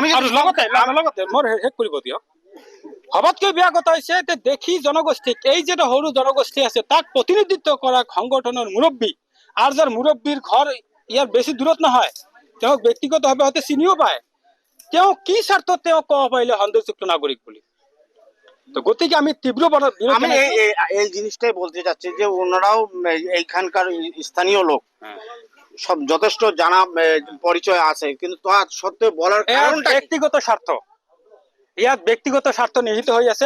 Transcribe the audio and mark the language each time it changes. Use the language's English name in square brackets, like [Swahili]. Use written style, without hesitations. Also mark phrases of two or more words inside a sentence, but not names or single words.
[Assamese] আৰু লগতে মোৰ শেষ কৰিব দিয়ক। সবতকৈ বেয়া কথা হৈছে যে দেশী জনগোষ্ঠীক, এই যে সৰু জনগোষ্ঠী আছে, তাক প্ৰতিনিধিত্ব কৰা সংগঠনৰ মুৰব্বী, আৰু যাৰ মুৰব্বীৰ ঘৰ ইয়াৰ বেছি দূৰত নহয়, তেওঁক ব্যক্তিগতভাৱে হয়তো চিনিও পায়, তেওঁ কি স্বাৰ্থত তেওঁ ক'ব পাৰিলে সন্দেহযুক্ত নাগরিক বলি। তো গতিকে আমি তীব্র বিরোধ আমি জানাইছি। [Bangla] এই জিনিসটাই বলতে চাচ্ছি যে ওনারাও এইখানকার স্থানীয় লোক, সব যথেষ্ট জানা পরিচয় আছে, কিন্তু তার সত্ত্বেও বলার কারণটা কি? [Assamese] ব্যক্তিগত স্বার্থ, ইয়াত ব্যক্তিগত স্বার্থ নিহিত হয়ে আছে।